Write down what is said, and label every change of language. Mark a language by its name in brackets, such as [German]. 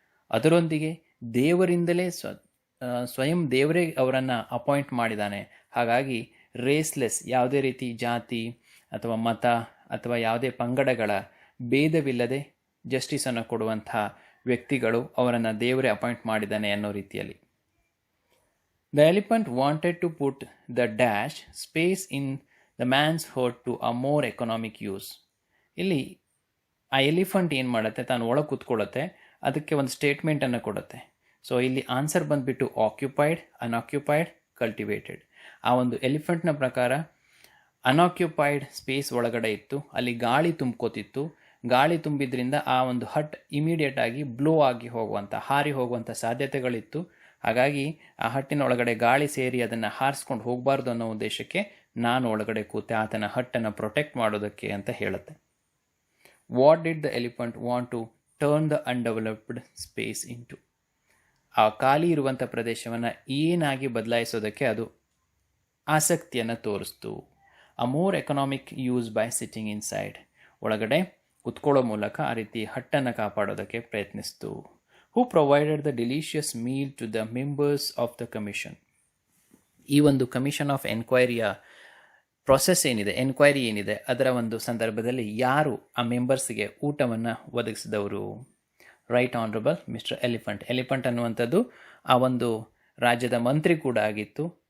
[Kannada] ಅದರೊಂದಿಗೆ ದೇವರಿಂದಲೇ ಸ್ವಯಂ ದೇವರೇ ಅವರನ್ನು ಅಪಾಯಿಂಟ್ ಮಾಡಿದ್ದಾನೆ. ಹಾಗಾಗಿ ರೇಸ್ಲೆಸ್, ಯಾವುದೇ ರೀತಿ ಜಾತಿ ಅಥವಾ ಮತ ಅಥವಾ ಯಾವುದೇ ಪಂಗಡಗಳ ಭೇದವಿಲ್ಲದೆ ಜಸ್ಟಿಸನ್ನು ಕೊಡುವಂಥ ವ್ಯಕ್ತಿಗಳು, ಅವರನ್ನು ದೇವರೇ ಅಪಾಯಿಂಟ್ ಮಾಡಿದ್ದಾನೆ ಅನ್ನೋ ರೀತಿಯಲ್ಲಿ. [English] The elephant wanted to put the dash space in the man's heart to a more economic use. [Kannada] ಇಲ್ಲಿ ಆ ಎಲಿಫೆಂಟ್ ಏನು ಮಾಡುತ್ತೆ, ತಾನು ಒಳಗೆ ಕೂತ್ಕೊಳ್ಳುತ್ತೆ, ಅದಕ್ಕೆ ಒಂದು ಸ್ಟೇಟ್ಮೆಂಟನ್ನು ಕೊಡುತ್ತೆ. ಸೊ ಇಲ್ಲಿ ಆನ್ಸರ್ ಬಂದುಬಿಟ್ಟು ಆಕ್ಯುಪೈಡ್, ಅನ್ಆಕ್ಯುಪೈಡ್, ಕಲ್ಟಿವೇಟೆಡ್. ಆ ಒಂದು ಎಲಿಫೆಂಟ್ನ ಪ್ರಕಾರ ಅನ್ಆಕ್ಯುಪೈಡ್ ಸ್ಪೇಸ್ ಒಳಗಡೆ ಇತ್ತು, ಅಲ್ಲಿ ಗಾಳಿ ತುಂಬ್ಕೋತಿತ್ತು. ಗಾಳಿ ತುಂಬಿದ್ರಿಂದ ಆ ಒಂದು ಹಟ್ ಇಮಿಡಿಯೇಟ್ ಆಗಿ ಬ್ಲೋ ಆಗಿ ಹೋಗುವಂಥ, ಹಾರಿ ಹೋಗುವಂಥ ಸಾಧ್ಯತೆಗಳಿತ್ತು. ಹಾಗಾಗಿ ಆ ಹಟ್ಟಿನ ಒಳಗಡೆ ಗಾಳಿ ಸೇರಿ ಅದನ್ನು ಹಾರಿಸ್ಕೊಂಡು ಹೋಗಬಾರ್ದು ಅನ್ನೋ ಉದ್ದೇಶಕ್ಕೆ ನಾನು ಒಳಗಡೆ ಕೂತೆ ಆತನ ಹಟ್ಟನ್ನು ಪ್ರೊಟೆಕ್ಟ್ ಮಾಡೋದಕ್ಕೆ ಅಂತ ಹೇಳುತ್ತೆ. [English] What did the elephant want to turn the undeveloped space into? [Kannada] ಆ ಖಾಲಿ ಇರುವಂಥ ಪ್ರದೇಶವನ್ನು ಏನಾಗಿ ಬದಲಾಯಿಸೋದಕ್ಕೆ ಅದು ಆಸಕ್ತಿಯನ್ನು ತೋರಿಸ್ತು. [English] A more economic use by sitting inside. [Kannada] ಒಳಗಡೆ ಕುತ್ಕೊಳ್ಳೋ ಮೂಲಕ ಆ ರೀತಿ ಹಟ್ಟನ್ನು ಕಾಪಾಡೋದಕ್ಕೆ ಪ್ರಯತ್ನಿಸ್ತು. [English] Who provided the delicious meal to the members of the commission? [Kannada] ಈ ಒಂದು ಕಮಿಷನ್ ಆಫ್ ಎನ್ಕ್ವೈರಿಯ ಪ್ರೊಸೆಸ್ ಏನಿದೆ, ಎನ್ಕ್ವೈರಿ ಏನಿದೆ, ಅದರ ಒಂದು ಸಂದರ್ಭದಲ್ಲಿ ಯಾರು ಆ ಮೆಂಬರ್ಸ್ಗೆ ಊಟವನ್ನು ಒದಗಿಸಿದವರು? Right honourable mister elephant. Elephant ಅನ್ನುವಂಥದ್ದು ಆ ಒಂದು ರಾಜ್ಯದ ಮಂತ್ರಿ ಕೂಡ ಆಗಿತ್ತು.